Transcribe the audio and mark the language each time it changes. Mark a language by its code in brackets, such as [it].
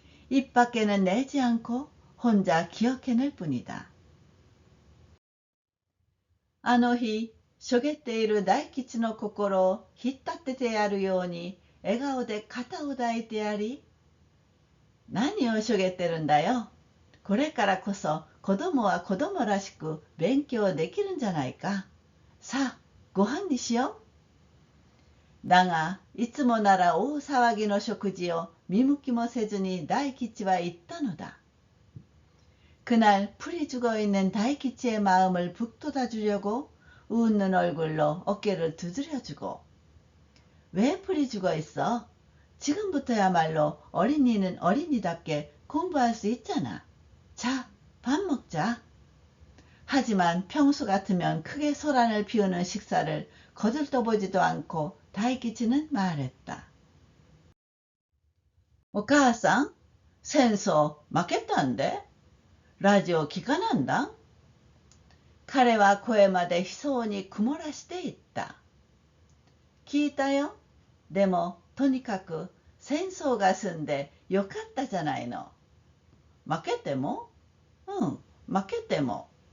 [ko] 입 밖에는 내지 않고 혼자 기억해낼 뿐이다. [ja] あの日、しょげっている大吉の心を引っ立ててやるように笑顔で肩を抱いてやり、何をしょげってるんだよ。これからこそ子供は子供らしく勉強できるんじゃないか。さあ、ご飯にしよう。だが、いつもなら大騒ぎの食事を見向きもせずに大吉は言ったのだ。 [ko] 그날 풀이 죽어있는 다이키치의 마음을 북돋아주려고 웃는 얼굴로 어깨를 두드려주고 왜 풀이 죽어있어? 지금부터야말로 어린이는 어린이답게 공부할 수 있잖아. 자, 밥 먹자. 하지만 평소 같으면 크게 소란을 피우는 식사를 거들떠보지도 않고 다이키치는 말했다. [ja] お母さん、戦争負けたんでラジオ聞かなんだ。彼は声まで悲壮に曇らして言った。聞いたよ。でもとにかく戦争が済んでよかったじゃないの。負けても？うん、負けても。